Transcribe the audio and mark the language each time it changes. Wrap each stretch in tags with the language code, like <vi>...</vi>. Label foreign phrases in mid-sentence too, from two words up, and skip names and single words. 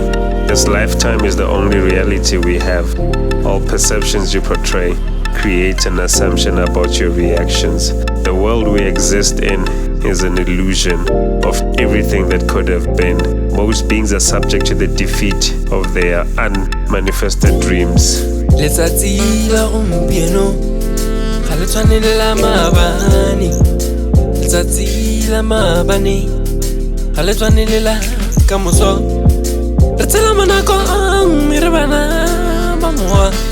<en>This lifetime is the only reality we have. All perceptions you portray create an assumption about your reactions. The world we exist in is an illusion of everything that could have been. Most beings are subject to the defeat of their unmanifested dreams.</en> <tn>Letsatsi la gompieno ga le tshwane le la maabane. Letsatsi la maabane ga le tshwane le la kamoso. Re tshela monako a mme re bana ba mowa.</tn>